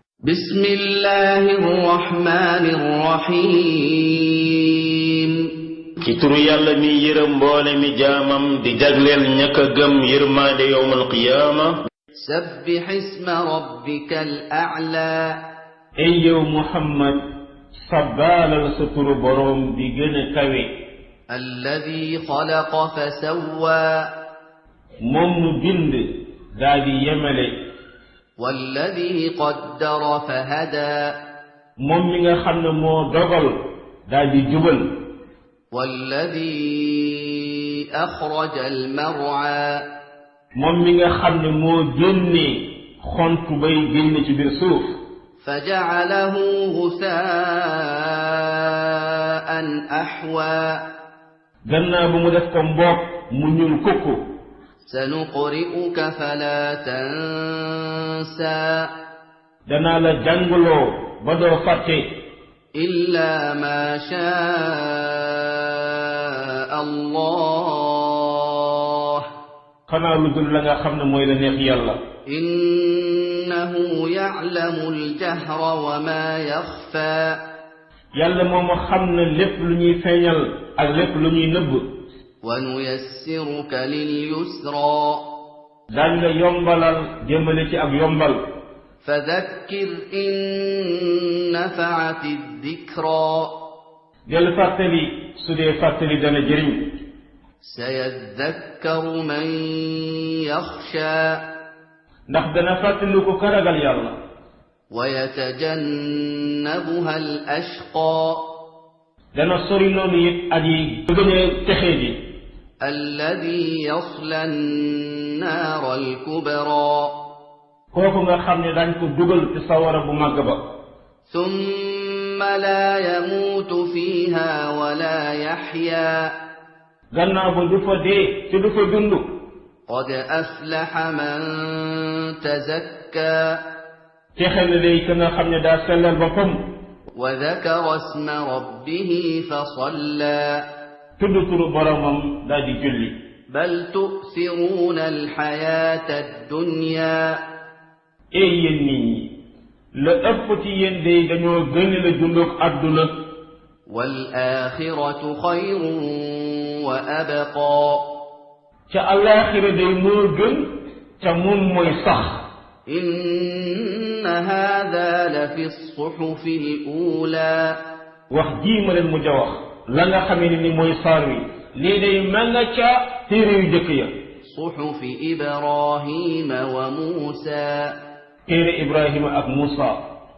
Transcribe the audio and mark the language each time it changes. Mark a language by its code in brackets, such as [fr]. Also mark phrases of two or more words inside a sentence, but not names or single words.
[ar] بسم الله الرحمن الرحيم [wo] ci turu yàlla mi yërëm mboole mi jaamam di jagleel ñàkk a gëm yërmaande [ar] يوم القيامة. سبح اسم ربك الأعلى [wo] ay yow Muhammad sabbaalal sa turu boroom bi gën a kawe. [ar] الذي خلق فسوى [wo] moom mu bind daa di yemale. [ar] والذي قدر فهدى [wo] moom mi nga xam ne moo dogal daa di jubal. [ar] والذي أخرج المرعى [wo] moom mi nga xam ne moo génne xontu bay génne ci biir suuf. [ar] فجعله غثاء أحوى [wo] gannaaw bu mu def ko mboq mu ñuul kukku. [ar] سنقرئك فلا تنسى [wo] danaa la jàngaloo ba doo fàtte. [ar] إلا ما شاء الله [wo] xanaa lu dul la nga xam ne mooy la neex yàlla. [ar] إنه يعلم الجهر وما يخفى [wo] yàlla moom xam na lépp lu ñuy feeñal ak lépp lu ñuy nëbb. [ar] ونيسرك لليسرى [wo] daañ la yombalal jëmale ci ak yombal. [ar] فذكر إن نفعت الذكرى [wo] del fàttali su dee fàttali dana jëriñ. [ar] سيذكر من يخشى [wo] ndax dana fàttali ko ka ragal yàlla. [ar] ويتجنبها الأشقى [wo] dana sori noonu it aji gën a texee ji. [ar] الذي يصلى النار الكبرى [wo] kooku nga xam ne daañ ko dugal ci sawara bu màgg ba. [ar] ثم لا يموت فيها ولا يحيا [wo] gannaaw ba du fa dee te du fa dund. [ar] قد أفلح من تزكى [wo] texe na day ka nga xam ne daa sellal boppam. [ar] وذكر اسم ربه فصلى [wo] tudd turu boromam daa di julli. [ar] بل تؤثرون الحياة الدنيا [wo] ey yéen nit ñi la ëpp ci yéen day dañoo gën la dunduk àdduna. [ar] والآخرة خير وأبقى [wo] ca àllaaxira day moo gën ca moom mooy sax. [ar] إن هذا لفي الصحف الأولى [wo] wax jii ma leen mujj a wax la nga xamee ne ni mooy saar wi lii day ma nga ca téere yu jëkk ya. [ar] صحف إبراهيم وموسى [wo] téere Ibrahima ak Muusa.